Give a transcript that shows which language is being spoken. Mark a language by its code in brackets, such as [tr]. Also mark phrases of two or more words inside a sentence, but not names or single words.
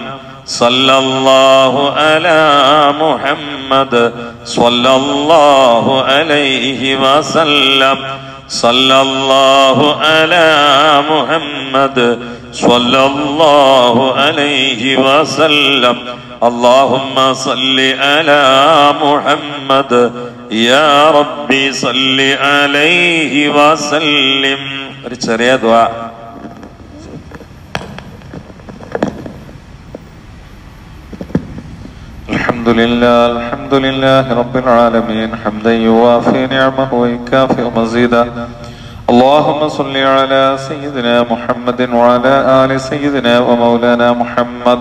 [ar] صلى الله على محمد صلى الله عليه وسلم. صلى الله على محمد صلى الله عليه وسلم. اللهم صل على محمد يا ربي صل عليه وسلم. [ml] ഒരു ചെറിയ ദുആ. [ar] الحمد لله رب العالمين حمدا يوافي نعمه ويكافئ مزيدا. اللهم صل على سيدنا محمد وعلى آل سيدنا ومولانا محمد.